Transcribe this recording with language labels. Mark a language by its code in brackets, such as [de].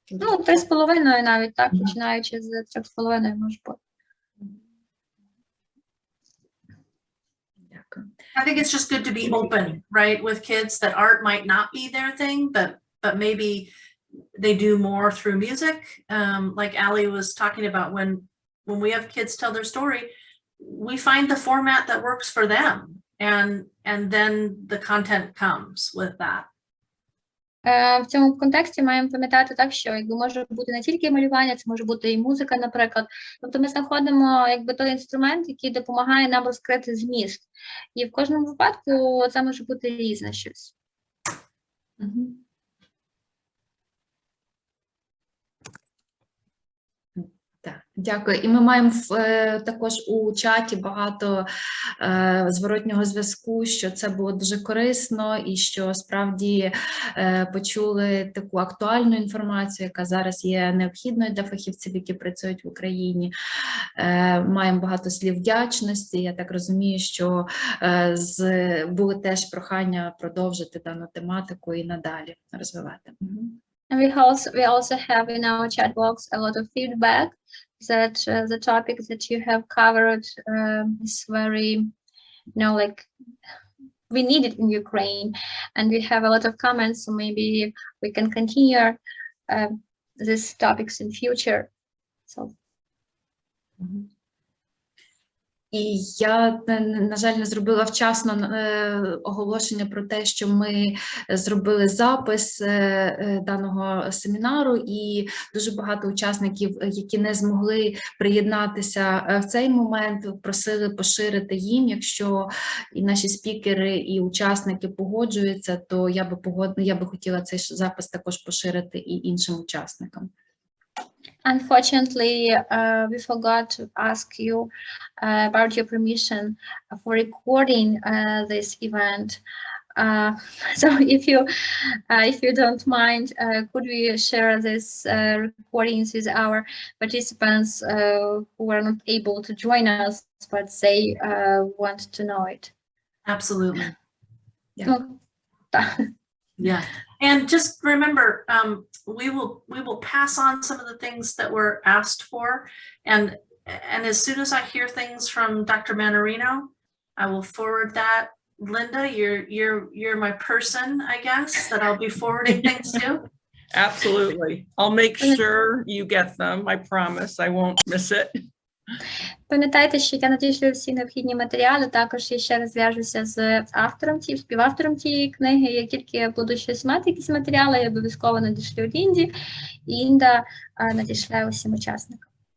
[uk] 3,5 навіть, так, починаючи з 3,5 може бути. [en] I think it's just good to be open, right, with kids that art might not be their thing, but maybe they do more through music. Like Allie was talking about, when we have kids tell their story, we find the format that works for them, and then the content comes with that. [uk] В цьому контексті маємо пам'ятати так, що може бути не тільки малювання, це може бути і музика, наприклад. Тобто ми знаходимо той інструмент, який допомагає нам розкрити зміст. І в кожному випадку це може бути різне щось. Так, дякую. І ми маємо також у чаті багато зворотнього зв'язку, що це було дуже корисно і що справді почули таку актуальну інформацію, яка зараз є необхідною для фахівців, які працюють в Україні. Маємо багато слів вдячності. Я так розумію, що були теж прохання продовжити дану тематику і надалі розвивати. [en] And we also have in our chat box a lot of feedback that the topic that you have covered is very, we need it in Ukraine, and we have a lot of comments, so maybe we can continue these topics in future. So. [uk] І я, на жаль, не зробила вчасно оголошення про те, що ми зробили запис даного семінару, і дуже багато учасників, які не змогли приєднатися в цей момент, просили поширити їм. Якщо і наші спікери, і учасники погоджуються, то я би хотіла цей запис також поширити і іншим учасникам. [en] Unfortunately, we forgot to ask you about your permission for recording this event. So if you don't mind, could we share these recordings with our participants who are not able to join us, but they want to know it? Absolutely. Yeah. Yeah. And just remember, we will pass on some of the things that were asked for, and as soon as I hear things from Dr. Manarino, I will forward that. Linda, you're my person, I guess, that I'll be forwarding things to. Absolutely. I'll make sure you get them. I promise I won't miss it. [uk] Пам'ятайте, що я надішлю всі необхідні матеріали, також я ще раз зв'яжуся з співавтором цієї книги. Як тільки я буду щось мати, якісь матеріали, я обов'язково надішлю Лінді, і Інда надішле усім учасникам.